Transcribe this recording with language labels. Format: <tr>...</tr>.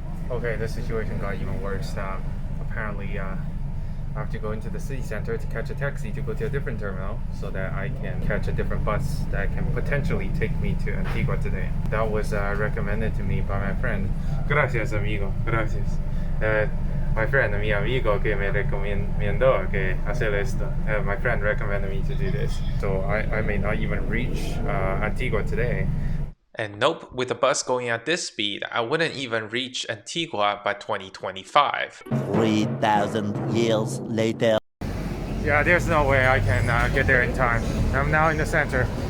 <en>Okay, the situation got even worse. Apparently, I have to go into the city center to catch a taxi to go to a different terminal so that I can catch a different bus that can potentially take me to Antigua today. That was recommended to me by my friend.</en> <es>Gracias, amigo. Gracias.</es> <en>My friend,</en> <es>mi amigo, que me recomendó que hacer esto.</es> <en>My friend recommended me to do this. So I may not even reach Antigua today. And nope, with the bus going at this speed, I wouldn't even reach Antigua by 2025. 3,000 years later. Yeah, there's no way I can get there in time. I'm now in the center.</en>